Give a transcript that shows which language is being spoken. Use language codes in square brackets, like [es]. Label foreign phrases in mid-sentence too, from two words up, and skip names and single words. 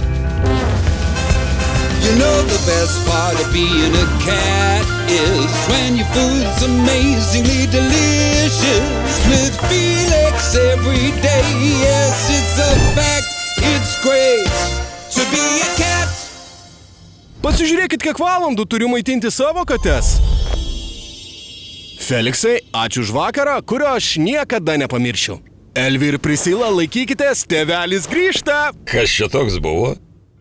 [en] You know the best part of being a cat is when your food's amazingly delicious. With Felix every day, yes, it's a fact. It's great to be a cat. [lt] Pasižiūrėkit, kiek valandų turiu maitinti savo kates. Feliksai, ačiū už vakarą, kurio aš niekada nepamiršiu. Elvi ir Prisila, laikykitės, tėvelis grįžta. Kas čia toks buvo?